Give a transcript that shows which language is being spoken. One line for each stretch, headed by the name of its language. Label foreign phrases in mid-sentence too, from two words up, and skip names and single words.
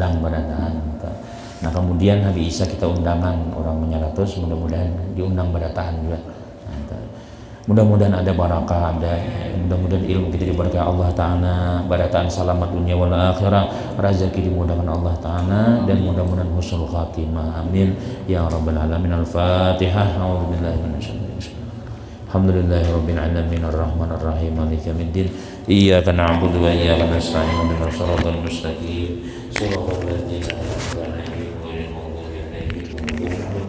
Banjar: Nah kemudian Nabi Isa kita undangan orang menyaratus, mudah-mudahan diundang berataan juga. Mudah-mudahan ada barakah, mudah-mudahan ilmu kita diberkahi Allah Ta'ala, barataan selamat dunia
Arabic: والآخرة,
Banjar: rezeki dimudahkan Allah Ta'ala, dan mudah-mudahan
Arabic: حسن الخاتمة. آمين يا رب العالمين. الفاتحة. أعوذ بالله من الشيطان الرجيم. الحمد لله رب العالمين الرحمن الرحيم مالك يوم الدين. إياك نعبد وإياك نستعين اهدنا الصراط المستقيم صراط الذين أنعمت عليهم غير المغضوب عليهم ولا الضالين.